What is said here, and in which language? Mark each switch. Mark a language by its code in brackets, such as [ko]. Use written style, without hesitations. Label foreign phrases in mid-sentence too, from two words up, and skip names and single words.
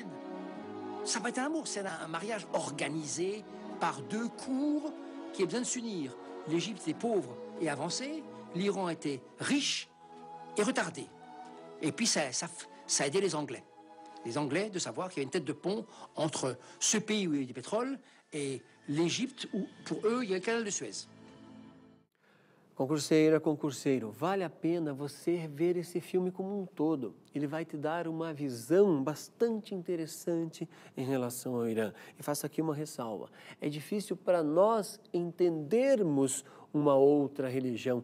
[fr] Ça va être un amour, c'est un mariage organisé par 2 cours qui a besoin de s'unir. L'Égypte était pauvre et avancée, l'Iran était riche et retardé. Et puis ça a aidé les Anglais. Les Anglais de savoir qu'il y avait une tête de pont entre ce pays où il y a du pétrole et l'Égypte où, pour eux, il y a le canal de Suez. [pt] Concurseira, concurseiro, vale a pena você ver esse filme como um todo. Ele vai te dar uma visão bastante interessante em relação ao Irã. E faço aqui uma ressalva. É difícil para nós entendermos uma outra religião.